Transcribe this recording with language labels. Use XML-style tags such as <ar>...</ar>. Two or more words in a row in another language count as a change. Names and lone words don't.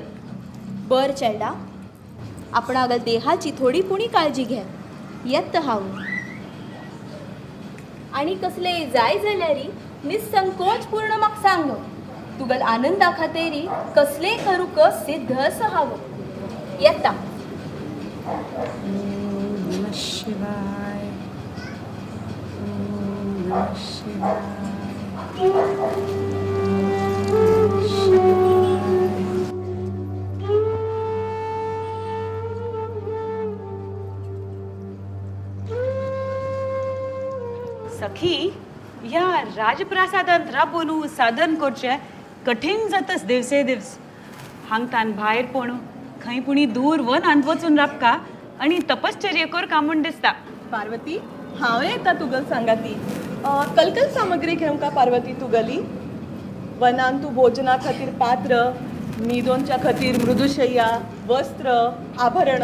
<kok>बर चेडा, आपणागल देहाची थोडी पुणी काळजी घे. येत हांव. आनी कसले जाय जाल्यारी निसंकोच पूर्ण म्हाका सांग. तुगल आनंदा खातीर कसलेय करूक सिद्ध असं हांव. येता.</kok> <sa>नमः शिवाय. नमः शिवाय.</sa> <kok>सखी ह्या राजप्रासादांत राबून साधन करचें कठीण जाताच दिवसे दिवस. हांगतान भायर पडून खंय पुणी दूर वनांत वचून राबका आनी तपश्चर्य कर म्हूण दिसता. पार्वती हांव येता तुगल सांगाती कलकल सामग्री घेवंका पार्वती तुगली वनान तूं भोजना खातीर पात्र न्हिदोनच्या खातीर मृदुशय्या वस्त्र आभरण</kok>